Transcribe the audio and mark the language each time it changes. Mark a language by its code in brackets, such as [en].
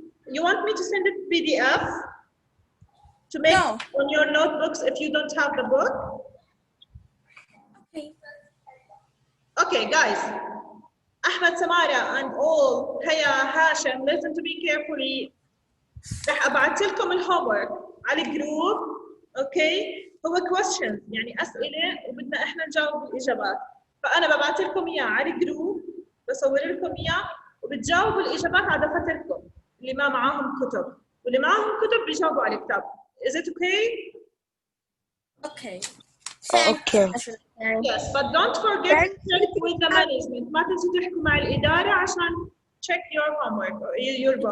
[en] You want me to send it PDF to make No. on your notebooks if you don't have the book? Okay. Okay, guys. Ahmed, Samara, and all, Haya, Hashim, listen to me carefully. [ar] راح ابعث لكم الهومورك على الجروب. اوكي، هو questions يعني اسئله وبدنا احنا نجاوب بالاجابات، فانا ببعث لكم اياه على الجروب، بصور لكم اياه وبتجاوبوا الاجابات على دفاتركم اللي ما معاهم كتب، واللي معاهم كتب بيجاوبوا على الكتاب. [en] Is it okay? Okay. Thanks. Okay. Yes, but don't forget to check with the management. ما تنسوا تحكوا مع الإدارة عشان check your homework or your book.